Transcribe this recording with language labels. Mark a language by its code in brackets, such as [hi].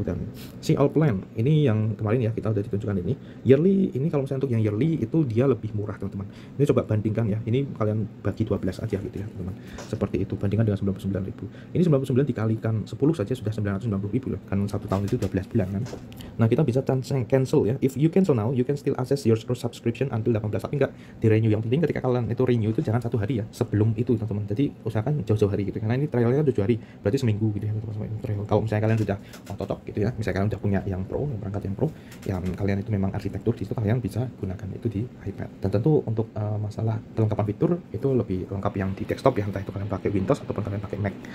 [id] Dan si all plan ini yang kemarin ya kita udah ditunjukkan ini yearly. Ini kalau misalnya untuk yang yearly itu dia lebih murah teman-teman. Ini coba bandingkan ya, ini kalian bagi 12 aja gitu ya teman-teman. Seperti itu, bandingkan dengan 99.000. Ini 99 dikalikan 10 saja sudah 990.000 loh, kan 1 tahun itu 12 bulan kan. Nah, kita bisa cancel ya. [en] If you cancel now, you can still access your subscription until 18, [id] tapi enggak di renew. Yang penting ketika kalian itu renew itu jangan 1 hari ya sebelum itu teman-teman. Jadi usahakan jauh-jauh hari gitu, karena ini trialnya kan 7 hari, berarti seminggu gitu ya teman-teman. Trial kalau misalnya kalian sudah totok gitu ya, misalnya kalian udah punya yang Pro, yang perangkat yang Pro, yang kalian itu memang arsitektur di situ, kalian bisa gunakan itu di iPad. Dan tentu untuk masalah kelengkapan fitur itu lebih lengkap yang di desktop ya, entah itu kalian pakai Windows ataupun kalian pakai Mac.